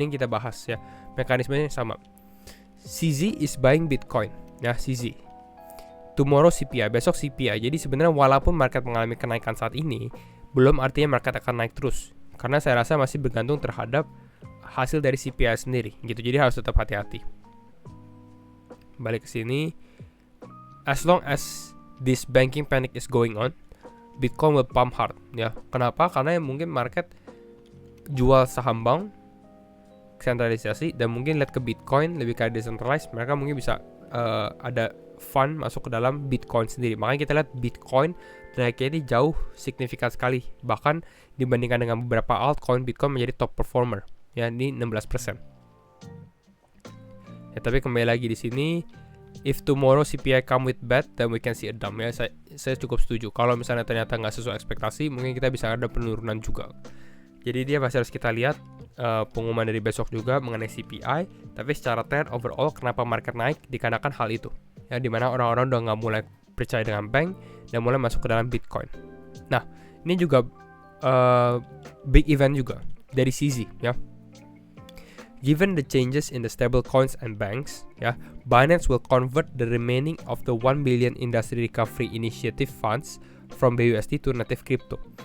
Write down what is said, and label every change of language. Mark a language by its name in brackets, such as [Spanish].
[Indonesian] Ini yang kita bahas ya. Mekanismenya sama. [English] CZ is buying Bitcoin. [Indonesian] Ya, CZ. [English] Tomorrow CPI, [Indonesian] besok CPI. Jadi sebenarnya walaupun market mengalami kenaikan saat ini, belum artinya market akan naik terus. Karena saya rasa masih bergantung terhadap hasil dari CPI sendiri gitu. Jadi harus tetap hati-hati. Balik ke sini. [English] As long as this banking panic is going on, Bitcoin will pump hard ya. [Indonesian] Kenapa? Karena mungkin market jual saham bank sentralisasi dan mungkin lihat ke Bitcoin lebih kayak decentralized. Mereka mungkin bisa ada fund masuk ke dalam Bitcoin sendiri. Makanya kita lihat Bitcoin naiknya ini jauh signifikan sekali. Bahkan dibandingkan dengan beberapa altcoin, Bitcoin menjadi top performer. Ya, ini 16%. Ya, tapi kembali lagi di sini, [English] if tomorrow CPI come with bad, then we can see a dump. [Indonesian] Ya, saya cukup setuju. Kalau misalnya ternyata nggak sesuai ekspektasi, mungkin kita bisa ada penurunan juga. Jadi dia masih harus kita lihat pengumuman dari besok juga mengenai CPI. Tapi secara trend overall, kenapa market naik? Dikarenakan hal itu. Ya, dimana orang-orang udah nggak mulai percaya dengan bank dan mulai masuk ke dalam Bitcoin. Nah, ini juga big event juga dari CZ ya. [English] Given the changes in the stable coins and banks, ya, Binance will convert the remaining of the 1 billion industry recovery initiative funds from BUSD to native crypto.